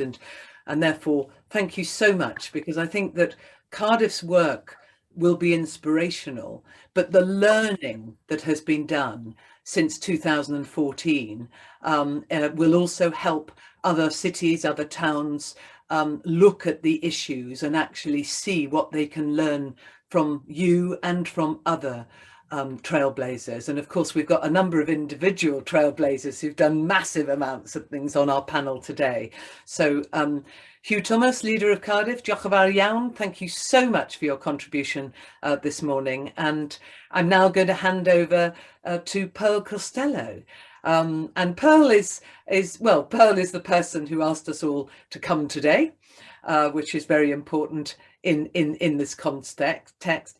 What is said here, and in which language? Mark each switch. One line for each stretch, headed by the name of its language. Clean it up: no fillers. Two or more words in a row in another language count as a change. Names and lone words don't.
English: And therefore, thank you so much, because I think that Cardiff's work will be inspirational, but the learning that has been done since 2014 will also help other cities, other towns look at the issues and actually see what they can learn from you and from other trailblazers. And of course, we've got a number of individual trailblazers who've done massive amounts of things on our panel today. So Hugh Thomas, leader of Cardiff,
Welsh: diolch yn fawr iawn.
English: Thank you so much for your contribution this morning. And I'm now going to hand over to Pearl Costello. And Pearl is the person who asked us all to come today, which is very important in this context.